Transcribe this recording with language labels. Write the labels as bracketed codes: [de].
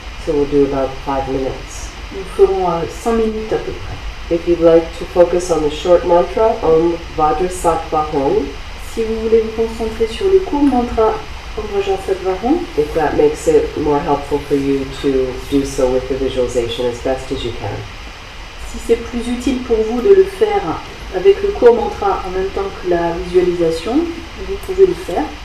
[en] So we'll do about 5 minutes. [fr] Nous ferons 5 minutes à peu près. [en] If you'd like to focus on the short mantra, Om Vajrassatva Hum, [fr] Si vous voulez vous concentrer sur le court mantra Om Vajrassatva, [en] if that makes it more helpful for you to do so with the visualization as best as you can. [fr] si c'est plus utile pour vous de le faire avec le court mantra en même temps que la visualisation, vous pouvez le faire.